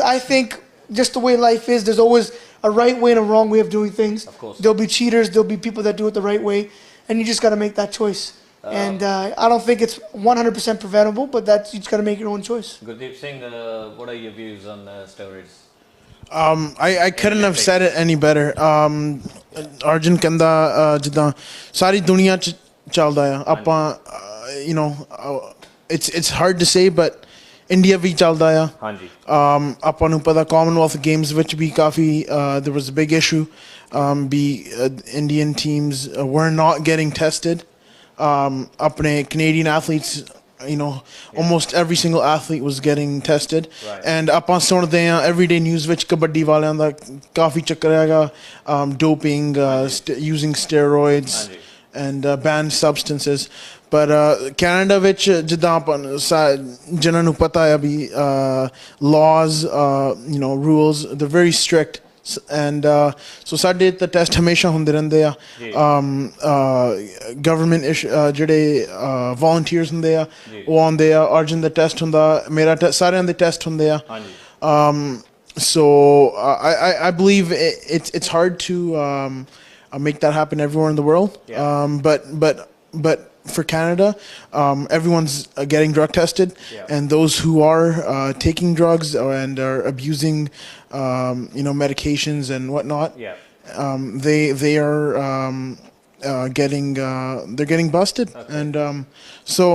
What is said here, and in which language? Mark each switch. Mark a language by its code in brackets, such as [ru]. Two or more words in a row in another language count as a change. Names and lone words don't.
[en] I think just the way life is, there's always a right way and a wrong way of doing things. Of course. There'll be cheaters, there'll be people that do it the right way, and you just got to make that choice. And I don't think it's 100% preventable, but you just got to make your own choice. Gurdeep Singh, what are your views on steroids? I couldn't have said it any better. [pa] Arjan ਕਹਿੰਦਾ ਜਿੱਦਾਂ ਸਾਰੀ ਦੁਨੀਆ ਚ ਚੱਲਦਾ ਆ ਆਪਾਂ [en] it's hard to say but India [pa] ਵੀ ਚੱਲਦਾ ਆ ਹਾਂਜੀ ਆਪਾਂ ਨੂੰ ਪਤਾ Commonwealth Games ਵਿੱਚ ਵੀ ਕਾਫੀ [en] there was a big issue Indian teams were not getting tested ਆਪਣੇ Canadian athletes almost every single athlete was getting tested. Right. [pa] And ਆਪਾਂ ਸੁਣਦੇ ਆ [en] everyday news [pa] ਵਿੱਚ ਕਬੱਡੀ ਵਾਲਿਆਂ ਦਾ ਕਾਫੀ ਚੱਕਰ ਹੈਗਾ [en] doping using steroids and banned substances. [pa] But Canada ਵਿੱਚ ਜਿੱਦਾਂ ਆਪਾਂ ਜਿਨ੍ਹਾਂ ਨੂੰ ਪਤਾ ਹੈ ਵੀ [en] laws rules they're very strict. [pa] And so ਸਾਡੇ ਤਾਂ ਟੈਸਟ ਹਮੇਸ਼ਾ ਹੁੰਦੇ ਰਹਿੰਦੇ ਆ ਗਵਰਨਮੈਂਟ ਜਿਹੜੇ volunteers ਹੁੰਦੇ ਆ ਉਹ ਆਉਂਦੇ ਆ ਅਰਜਨ ਦਾ ਟੈਸਟ ਹੁੰਦਾ ਮੇਰਾ ਸਾਰਿਆਂ ਦੇ ਟੈਸਟ ਹੁੰਦੇ ਆ [en] so I believe it's hard to make that happen everywhere in the world. But for Canada, everyone's getting drug tested, and those who are taking drugs and are abusing, medications and whatnot, they are getting busted, and so.